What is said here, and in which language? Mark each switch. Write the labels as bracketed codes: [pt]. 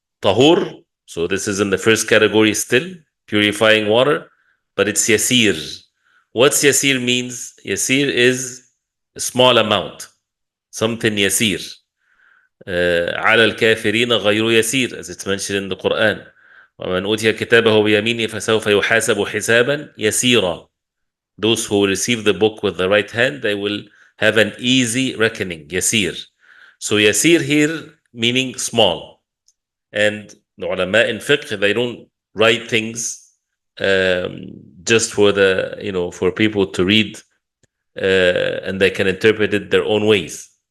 [en] طَهُور, so this is in the first category still, purifying water, but it's yasir. What's yasir means? Yasir is a small amount, something yasir. [ar] على الكافرين غير يسير, [en] as it's mentioned in the Quran. [ar] ومن أوتي كتابه بيمينه فسوف يحاسب حسابا يسيرا. [en] Those who receive the book with the right hand, they will have an easy reckoning. Yasir. So Yasir here meaning small. And the ulama in fiqh, they don't write things just for the, for people to read and they can interpret it their own ways.